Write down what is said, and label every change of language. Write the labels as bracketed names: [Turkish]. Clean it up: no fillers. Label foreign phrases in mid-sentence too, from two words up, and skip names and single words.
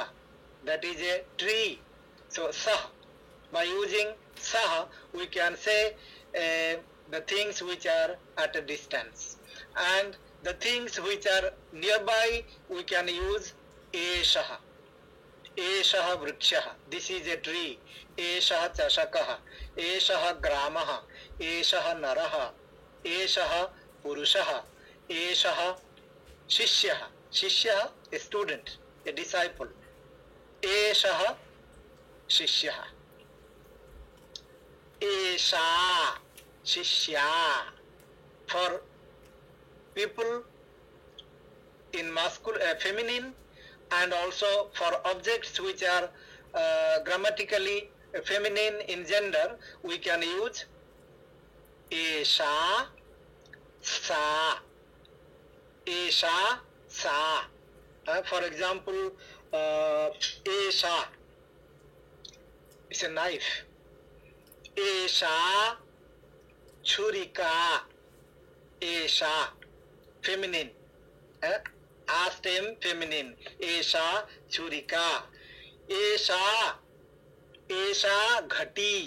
[English] That is a tree. So Saha. By using Saha, we can say the things which are at a distance. And the things which are nearby, we can use Eshaha. [Sanskrit] एषः वृक्षः. [English] This is a tree. [Sanskrit] एषः चषकः। एषः ग्रामः. एषः नरः। एषः पुरुषः. एषः शिष्यः. Shishyaha, [English] a student, a disciple. [Sanskrit] एषः शिष्यः. एषा शिष्या. [English] For people in feminine, and also for objects which are grammatically feminine in gender, we can use [Sanskrit] एषा सा. एषा सा. [English] For example, Esha, it's a knife. [Sanskrit] एषा छुरिका. [English] Esha, feminine. Astem, feminine. [Sanskrit] एषा छुरिका। एषा घटी.